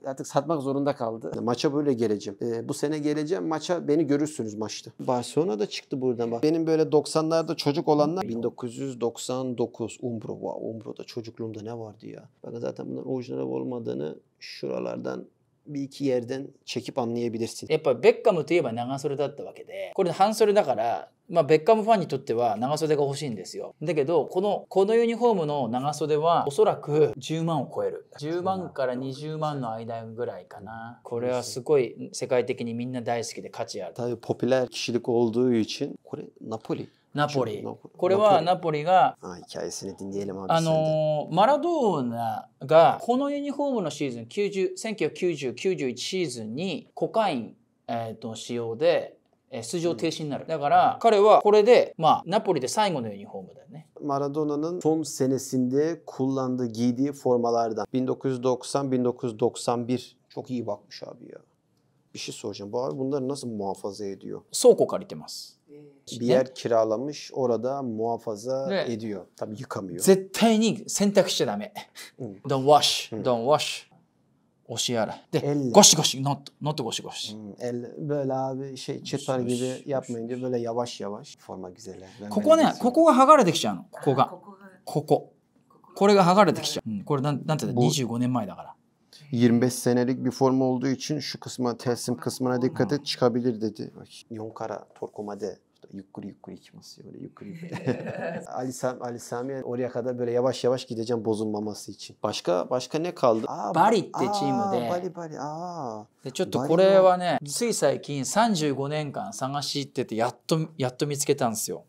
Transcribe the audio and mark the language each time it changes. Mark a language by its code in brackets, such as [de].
[tr] Artık satmak zorunda kaldı. Maça böyle geleceğim. Bu sene geleceğim. Maça beni görürsünüz maçta. Barcelona da çıktı buradan bak. Benim böyle 90'larda çocuk olanlar 1999 Umbro. Wow, Umbro'da çocukluğumda ne vardı ya. Bakın zaten bunların orijinal olmadığını şuralardan bir iki yerden çekip anlayabilirsin. [ja] やっぱベッカムといえば長袖だったわけで、これ半袖だから、まあベッカムファンにとっては長袖が欲しいんですよ。だけどこのユニフォームの長袖はおそらく10万を超える。 10万から20万の間ぐらいかな。これはすごい世界的にみんな大好きで価値ある。 [tr] Tabii popüler kişilik olduğu için. Kore Napoli. [ja] ナポリ。これはナポリが [tr] hikayesini dinleyelim abi [ja] マラドーナがこのユニフォームのシーズン1990-91シーズンにコカイン、使用で出場停止になる。だから彼はこれでナポリで最後のユニフォームだよね。 [tr] Maradona'nın son senesinde kullandığı, giydiği formalardan 1990-1991 çok iyi bakmış abi ya. Bir şey soracağım. Bu abi bunları nasıl muhafaza ediyor? [ja] 倉庫借りてます。 [tr] Bir yer kiralamış, orada muhafaza ediyor. Tabii yıkamıyor. [ja] 絶対に洗濯しちゃダメ。 [en] Don't wash. Don't wash. [ja] 押し洗い。で、ゴシゴシ、notゴシゴシ。 [tr] Böyle abi çıtar gibi yapmayınca böyle yavaş yavaş. Forma güzel. [ja] ここね、ここが剥がれてきちゃうの。これが剥がれてきちゃう。これなんていうの、25年前だから。 [tr] 25 senelik bir forma olduğu için şu kısma, telsim kısmına dikkat et, çıkabilir dedi. Yonkara Torkomade. Yukarı içmesi öyle yukarı. Ali Sami oraya kadar böyle yavaş yavaş gideceğim bozulmaması için. Başka ne kaldı? [ja] バリってチームで。でちょっとこれはね、つい最近35年間探し行っててやっと見つけたんですよ。